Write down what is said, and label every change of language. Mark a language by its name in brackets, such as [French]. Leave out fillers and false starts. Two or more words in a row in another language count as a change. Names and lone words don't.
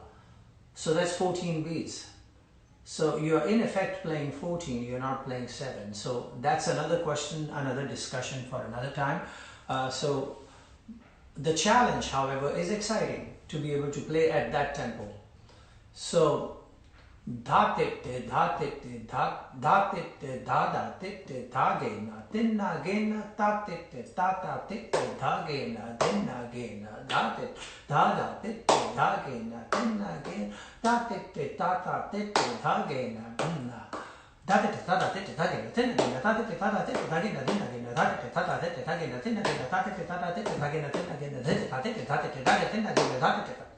[English] So that's 14 beats. So you're in effect playing 14, you're not playing 7. So that's another question, another discussion for another time. So the challenge, however, is exciting to be able to play at that tempo. So dha tit dha tit dha tit dha da tit dha ge na tin na ge na ta tit ta ta tit dha ge na tin na ge na dha tit dha da tit dha ge na tin na ge ta tit ta ta tit dha ge na tin na dha tit ta ta tit dha ge na tin na ge na ta tit ta ta tit dha ge na tin na ge na dha tit ta ta tit dha ge na tin na ge na ta tit ta ta tit dha ge na tin na ge na dha tit ta tit dha ge tin na ge na dha tit